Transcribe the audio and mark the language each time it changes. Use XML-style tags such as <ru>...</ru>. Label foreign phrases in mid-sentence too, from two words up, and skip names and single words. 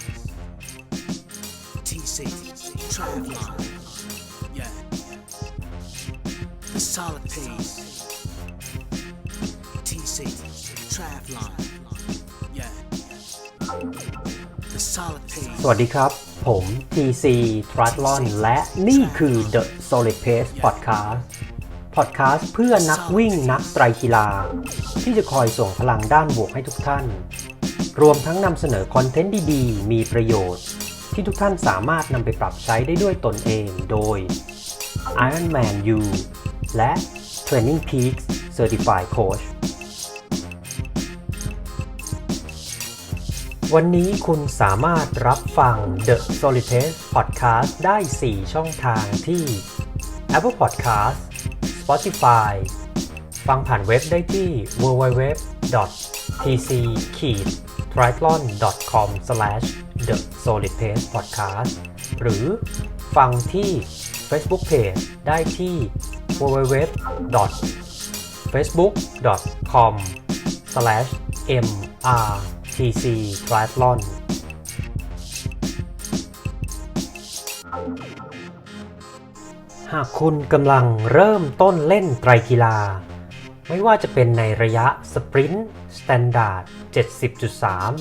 <en>TC. Travlon. Yeah. The solid pace. TC. Travlon. Yeah. The solid pace.</en> <th>สวัสดีครับ ผม TC Triathlon และนี่คือ The Solid Pace Podcast เพื่อนักวิ่งนักไตรกีฬาที่จะคอยส่งพลังด้านบวกให้ทุกท่าน รวมทั้งนำเสนอคอนเทนต์ดีๆ มีประโยชน์ที่ทุกท่านสามารถนำไปปรับใช้ได้ด้วยตนเองโดย Ironman U และ Training Peaks</th> <en>Certified Coach</en> <th>วันนี้คุณสามารถรับฟัง The Solid Pace Podcast ได้ 4 ช่องทางที่ Apple Podcast Spotify ฟังผ่านเว็บได้ที่ www.tc-triathlon.com/thesolidpacepodcast หรือฟังที่ Facebook Page ได้ที่ www.facebook.com/mrtctriathlon หากคุณกำลังเริ่มต้นเล่นไตรกีฬาไม่ว่าจะเป็นในระยะสปรินต์ Standard 70.3</th>